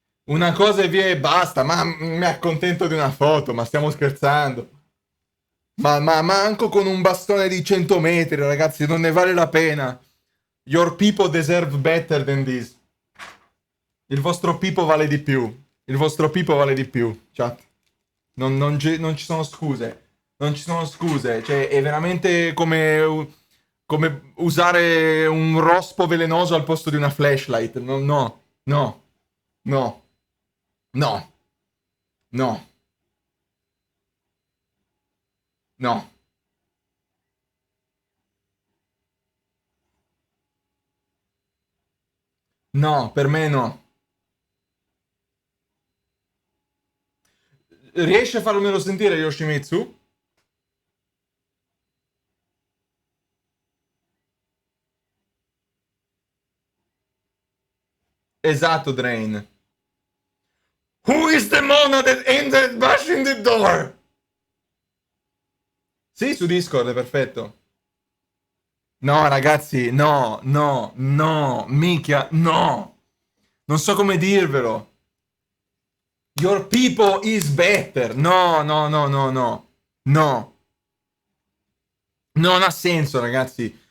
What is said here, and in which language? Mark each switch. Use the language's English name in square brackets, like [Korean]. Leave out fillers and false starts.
[Italian] Una cosa e via e basta, ma mi accontento di una foto, ma stiamo scherzando. Ma manco con un bastone di 100 metri, ragazzi, non ne vale la pena. [English] Your people deserve better than this. [Italian] Il vostro pipo vale di più. Il vostro pipo vale di più, chat. Non ci sono scuse. Non ci sono scuse. Cioè, è veramente come usare un rospo velenoso al posto di una flashlight. No, no, no, no, no, no, no. No, per me no. Riesci a farmelo sentire, Yoshimitsu? Esatto, Drain. [English] Who is the mona that entered bashing the door? [Italian] Sì, su Discord, è perfetto. No, ragazzi, no, no, no, minchia, no. Non so come dirvelo. [English] Your people is better. [Italian] No, no, no, no, no. No. Non ha senso, ragazzi.